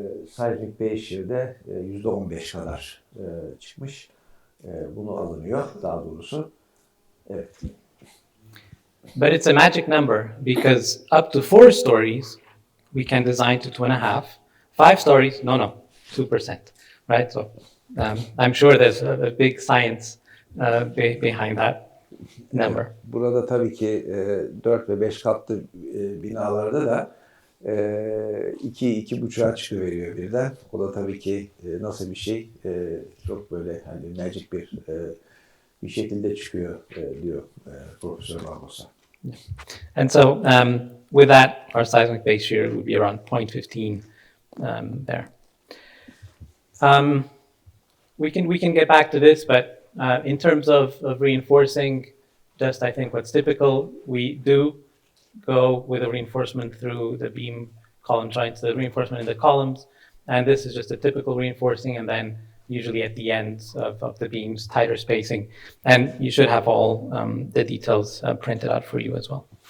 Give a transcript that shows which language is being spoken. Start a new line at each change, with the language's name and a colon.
Turkish: Seismic Beşir'de %15 kadar çıkmış. Bunu alınıyor daha doğrusu. Evet.
English: But it's a magic number because up to 4 stories we can design to 2.5. 5 stories, no, 2%, right? So I'm sure there's a big science behind that number.
Turkish: Burada tabii ki 4 ve 5 katlı binalarda da 2-2,5'a çıkıveriyor birden. O da tabii ki nasıl bir şey, çok böyle hani magic bir şekilde çıkıyor diyor Profesör Barbosa.
English: And so with that, our seismic base shear would be around 0.15 there. We can get back to this, but in terms of reinforcing, just I think what's typical, we do go with a reinforcement through the beam column joints, the reinforcement in the columns, and this is just a typical reinforcing, and then usually at the ends of the beams, tighter spacing, and you should have all the details printed out for you as well.